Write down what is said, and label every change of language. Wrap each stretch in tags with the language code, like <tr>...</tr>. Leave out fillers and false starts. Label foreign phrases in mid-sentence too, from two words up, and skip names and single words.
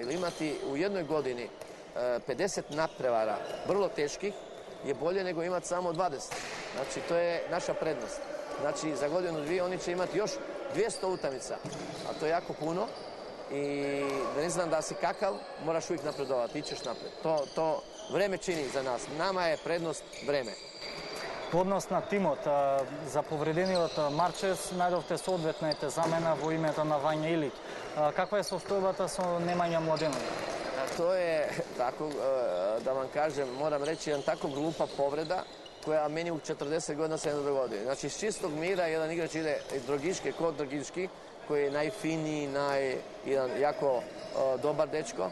<sr>Ili imati u jednoj godini 50 nadprevara vrlo teških je bolje nego imati samo 20. Znači, to je naša prednost. Znači, za godinu dvije oni će imati još 200 utakmica, a to je jako puno. I da ne znam da si kakav, moraš uvijek napredovati, ićeš napred. To vreme čini za nas. Nama je prednost vreme.</sr> <mk>Во однос на тимот, за повредениот Марчес, најдовте соодветната замена во името на Вања Илиќ. Каква е состојбата со Немања Младенов?</mk> <sr>To je, tako da vam kažem, moram reći, jedan tako glupa povreda koja meni u 40 godina se ne dogodi. Znači, iz čistog mira jedan igrač ide iz Drogiške kod Drogiški, koji je najfiniji, jedan jako dobar dečko.</sr>